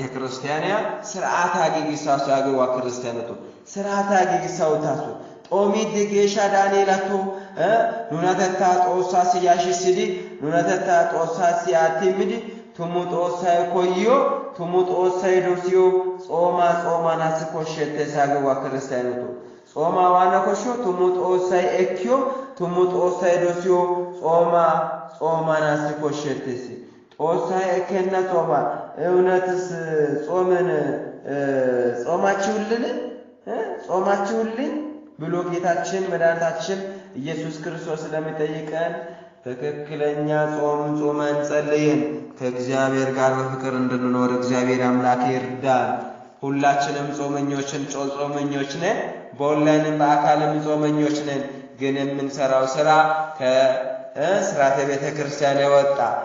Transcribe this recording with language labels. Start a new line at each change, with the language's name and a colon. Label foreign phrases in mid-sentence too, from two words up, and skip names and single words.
Wolaytta: ክርስቲያን ያ ስርዓታ ጊጊሳው ያገዋ ክርስቲያነቱ ስርዓታ ጊጊሳው ታሱ ጦሚት ጌሻ ዳንኤላቱ ኑናተታ ጦሳ ሲያሽስዲ ኑናተታ ጦሳ ሲያቲምዲ ቱሙጦሳይ ኮዮ ቱሙጦሳይ ዶሲዮ ጾማናስ ኮሸተ ሳገዋ ክርስቲያነቱ ጾማ ዋና ኮሾ ቱሙጦሳይ ኤኪዮ ቱሙጦሳይ ዶሲዮ ጾማናስ ኮሸተሲ ጦሳይ ኤከና ጾማ
Amharic: እውነትስ ጾምን ጾማችሁልን ብሎ ጌታችን መድኃኒታችን ኢየሱስ ክርስቶስ ስለሚጠይቀን ትክክለኛ ጾመን ጸልየን ከእግዚአብሔር ጋር በፍቅር እንድንኖር እግዚአብሔር አምላክ ይርዳን ሁላችንም ጾመኞች ነን በኦንላይንም በአካልም ጾመኞች ነን ግን የምንሰራው ስራ ከሥርዓተ ቤተ ክርስቲያን የወጣ